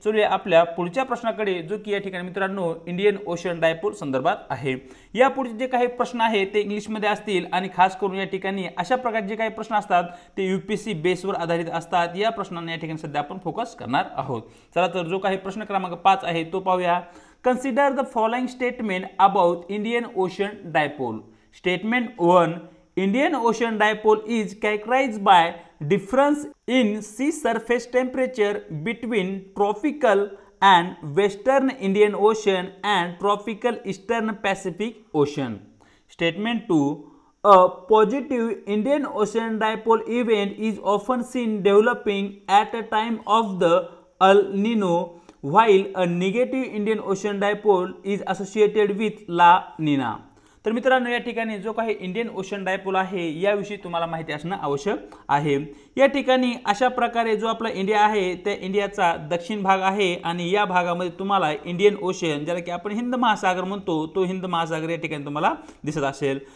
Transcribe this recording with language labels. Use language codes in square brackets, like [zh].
[mr] चलूया आपल्या पुढच्या प्रश्नाकडे, जो की या ठिकाणी मित्रांनो इंडियन ओशन डायपोल संदर्भात आहे। या पुढचे जे काही प्रश्न आहेत ते इंग्लिश मध्ये असतील आणि खास करून या ठिकाणी अशा प्रकारचे जे काही प्रश्न असतात ते यूपीएससी बेसवर आधारित असतात। या प्रश्नांना या ठिकाणी सध्या आपण फोकस करणार आहोत। चला तर जो काही प्रश्न क्रमांक 5 आहे तो पाहूया। [en] Consider the following statement about Indian Ocean dipole. Statement 1, Indian Ocean Dipole is characterized by difference in sea surface temperature between tropical and western Indian Ocean and tropical eastern Pacific Ocean. Statement 2, a positive Indian Ocean Dipole event is often seen developing at a time of the El Nino, while a negative Indian Ocean Dipole is associated with La Nina. [mr] तर मित्रांनो या ठिकाणी जो काही Indian ocean dipole आहे याविषयी तुम्हाला माहिती असणं आवश्यक आहे। या ठिकाणी अशा प्रकारे जो आपला इंडिया आहे त्या इंडियाचा दक्षिण भाग आहे आणि या भागामध्ये तुम्हाला इंडियन ओशन, ज्याला की आपण हिंद महासागर म्हणतो, तो हिंद महासागर या ठिकाणी तुम्हाला दिसत असेल।